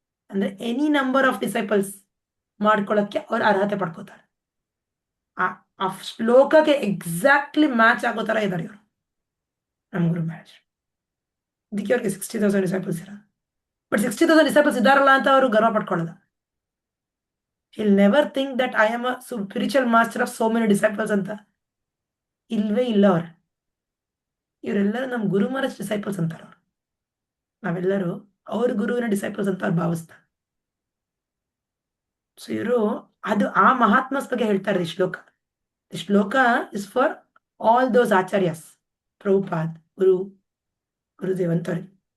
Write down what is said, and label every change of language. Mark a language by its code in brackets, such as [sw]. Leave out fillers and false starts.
[kn] ಅಂದ್ರೆ [en] any number of disciples [kn] ಮಾಡ್ಕೊಳಕ್ಕೆ ಅವ್ರು ಅರ್ಹತೆ ಪಡ್ಕೋತಾರೆ. ಆ ಶ್ಲೋಕಕ್ಕೆ ಎಕ್ಸಾಕ್ಟ್ಲಿ ಮ್ಯಾಚ್ ಆಗೋ ತರ ಇದ್ದಾರೆ ಇವರು, ನಮ್ ಗುರು ಮಹಾರಾಜ್. ಇದಕ್ಕೆ ಅವ್ರಿಗೆ 60,000 ಡಿಸೈಪಲ್ಸ್ ಇರ. ಬಟ್ 60,000 ಡಿಸೈಪಲ್ಸ್ ಇದಾರಲ್ಲ ಅಂತ ಅವರು ಗರ್ವ ಪಡ್ಕೊಳ್ಳಲ್ಲ. [en] He'll never think that I am a spiritual master of so many disciples ಅಂತ. [kn] ಇಲ್ವೇ ಇಲ್ಲ ಅವ್ರು. ಇವರೆಲ್ಲರೂ ನಮ್ಮ ಗುರು ಮಹಾರಾಜ್ ಡಿಸೈಪಲ್ಸ್ ಅಂತಾರ. ಅವ್ರು ನಾವೆಲ್ಲರೂ ಅವ್ರ ಗುರುವಿನ ಡಿಸೈಪಲ್ಸ್ ಅಂತ ಅವ್ರು ಭಾವಿಸ್ತಾರೆ. ಸೊ ಇವರು ಅದು ಆ ಮಹಾತ್ಮಸ್ ಬಗ್ಗೆ ಹೇಳ್ತಾರೆ ಈ ಶ್ಲೋಕ. [en] the shloka is for all those acharyas, [kn] Prabhupad, Gurudev ಅಂತವ್ರಿಗೆ.